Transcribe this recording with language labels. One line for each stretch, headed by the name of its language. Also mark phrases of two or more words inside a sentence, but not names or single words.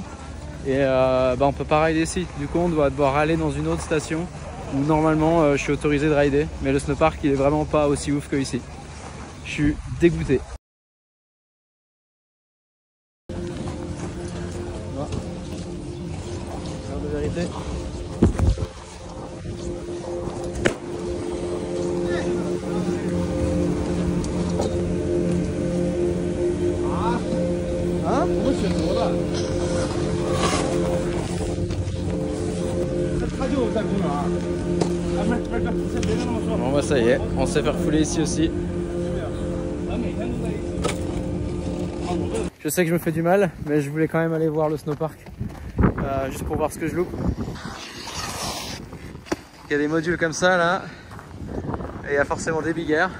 French: Et bah on peut pas rider ici. Du coup on doit devoir aller dans une autre station où normalement je suis autorisé de rider. Mais le snowpark il est vraiment pas aussi ouf que ici. Je suis dégoûté. De vérité.
Chinese: 啊？我选择了。他就在公园。啊，不是，先别跟他们说。
French: Bon bah ça y est, on s'est fait refouler ici aussi. Je sais que je me fais du mal, mais je voulais quand même aller voir le snowpark. Juste pour voir ce que je loupe. Il y a des modules comme ça là. Et il y a forcément des
English: big air.